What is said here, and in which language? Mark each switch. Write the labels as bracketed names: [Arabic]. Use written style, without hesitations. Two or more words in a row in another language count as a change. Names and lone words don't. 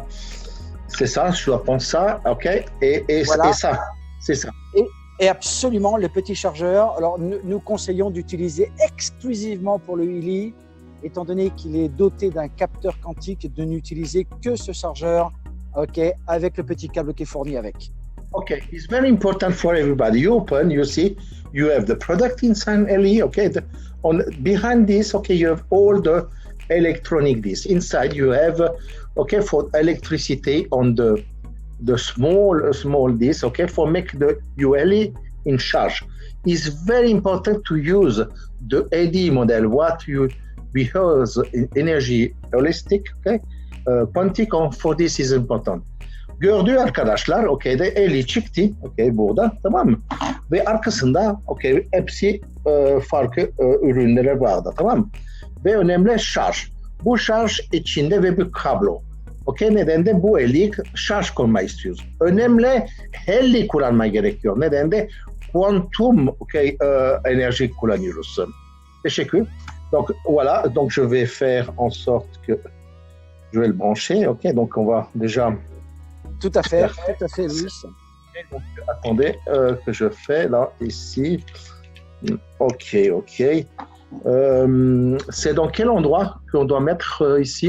[French] C'est ça, je dois prendre ça, et ça, c'est ça. Et absolument, le petit chargeur, alors nous conseillons d'utiliser exclusivement pour le Ili, étant donné qu'il est doté d'un capteur quantique, de n'utiliser que ce chargeur, avec le petit câble qui est fourni avec. [English] It's very important for everybody. You open, you see, you have the product inside Eli. On behind this, you have all the electronic this. Inside you have, okay, for electricity on the small this, okay, for make the ULE in charge. It's very important to use the AD model, what we use in energy holistic, okay, quantic for this is important. [Turkish] Gördüğü arkadaşlar, okay, de eli çıktı, okay, burada, tamam mı? Ve arkasında, okay, hepsi farklı ürünler vardı, tamam mı? Ve önemli şarj. Bu şarj içinde ve bir kablo. Okay, neden de bu eli şarj koymayı istiyoruz. Önemli heli kullanma gerekiyor. Neden de quantum, okay, énergie kullanıyoruz. Teşekkür. [French] Donc voilà, donc je vais faire en sorte que je vais le brancher. Ok, donc on va déjà. Tout à fait, Louis. Donc, attendez, que je fais là, ici. Ok. C'est dans quel endroit qu'on doit mettre ici?